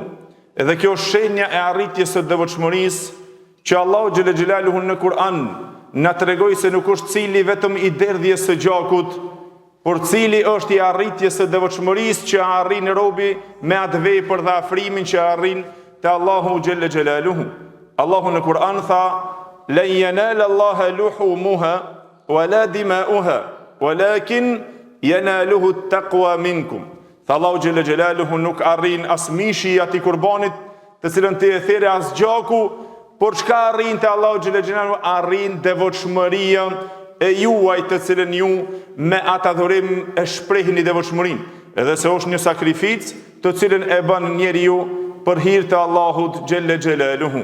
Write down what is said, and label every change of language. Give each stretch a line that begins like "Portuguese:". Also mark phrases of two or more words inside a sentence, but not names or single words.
Albanian: Edhe kjo është shenja e arritjes së devotshmërisë që Allahu
Arabic: جل جلاله
Albanian: në Kur'an na tregoi se nuk është cili vetëm i derdhjes së gjakut, por cili është i arritjes së devotshmërisë që arrin robi me atë vepër dhe afrimin që arrin te Allahu xhelle xhelaluhu. Allahu në Kur'an tha:
Arabic: "لن ينال الله لحومها ولا دماؤها ولكن يناله التقوى منكم."
Albanian: Tha Allahu
Arabic: جل جلاله
Albanian: nuk arrin as mishi i atij kurbanit, të cilën ti e thirrë, as gjaku, por çka arrin te Allahu
Arabic: جل جلاله?
Albanian: Arrin devotshmëria e juaj, të cilën ju me atë adhurim e shprehni devotshmërinë, edhe se është një sakrificë të cilën e bën njeriu për hir të Allahut
Arabic: جل جلاله.